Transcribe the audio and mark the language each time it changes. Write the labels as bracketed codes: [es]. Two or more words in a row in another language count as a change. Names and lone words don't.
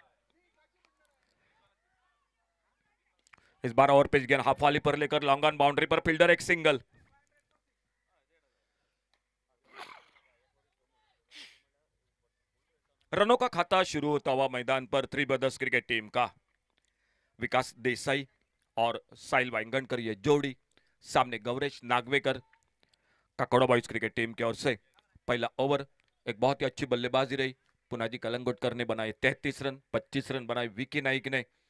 [hi] इस बार [en] over pitch [hi] गेंद [en] half volley [hi] पर लेकर [en] long on boundary [hi] पर फील्डर एक सिंगल रनों का खाता शुरू होता हुआ मैदान पर थ्री ब्रदर्स क्रिकेट टीम का विकास देसाई और साहिल वाइंगणकर ये जोड़ी सामने गौरेश नागवेकर काकोड़ा बॉयज क्रिकेट टीम की ओर से पहला ओवर एक बहुत ही अच्छी बल्लेबाजी रही पुनाजी कलंगुटकर ने बनाए 33 रन 25 रन बनाए विकी नाइक ने